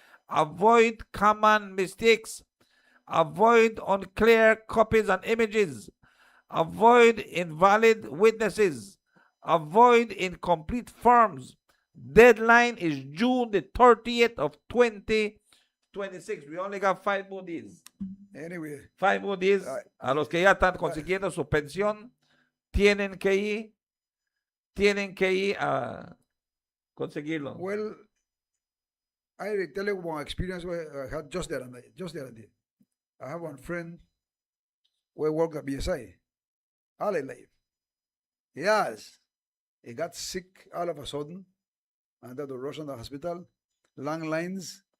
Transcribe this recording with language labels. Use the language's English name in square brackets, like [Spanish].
[English] Avoid common mistakes. Avoid unclear copies and images. Avoid invalid witnesses. Avoid incomplete forms. Deadline is June the 30th of 2026. We only got 5 more days. Anyway. 5 more days. [Spanish] A los que ya están consiguiendo su pensión, tienen que ir a conseguirlo. [English] Well, I will tell you one experience where I had just the other day. I have one friend who worked at BSI all his life. He got sick all of a sudden and had to rush in the hospital. Long lines.